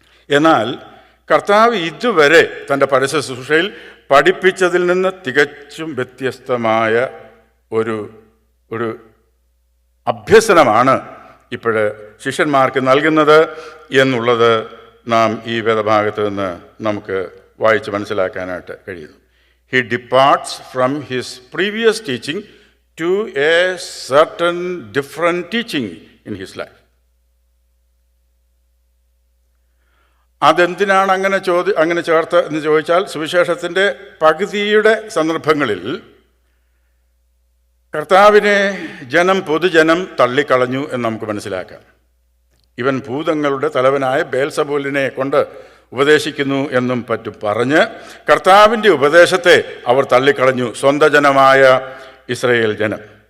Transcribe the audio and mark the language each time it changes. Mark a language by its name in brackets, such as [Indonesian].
[Malayalam] എന്നാൽ കർത്താവ് ഇതുവരെ തൻ്റെ പരസ്യ ശുശ്രൂഷയിൽ പഠിപ്പിച്ചതിൽ നിന്ന് തികച്ചും വ്യത്യസ്തമായ ഒരു അഭ്യസനമാണ് ഇപ്പോഴ് ശിഷ്യന്മാർക്ക് നൽകുന്നത് എന്നുള്ളത് നാം ഈ വേദഭാഗത്ത് നിന്ന് നമുക്ക് വായിച്ച് മനസ്സിലാക്കാനായിട്ട് കഴിയുന്നു. [English] He departs from his previous teaching to a certain different teaching in his life. [Malayalam] അതെന്തിനാണ് അങ്ങനെ ചേർത്ത് എന്ന് ചോദിച്ചാൽ, സുവിശേഷത്തിൻ്റെ പകുതിയുടെ സന്ദർഭങ്ങളിൽ കർത്താവിനെ പൊതുജനം തള്ളിക്കളഞ്ഞു എന്ന് നമുക്ക് മനസ്സിലാക്കാം. ഇവൻ ഭൂതങ്ങളുടെ തലവനായ ബേൽസബൂലിനെ കൊണ്ട് ഉപദേശിക്കുന്നു എന്നും പറഞ്ഞ് കർത്താവിൻ്റെ ഉപദേശത്തെ അവർ തള്ളിക്കളഞ്ഞു, സ്വന്തം ജനമായ ഇസ്രായേൽ ജനം.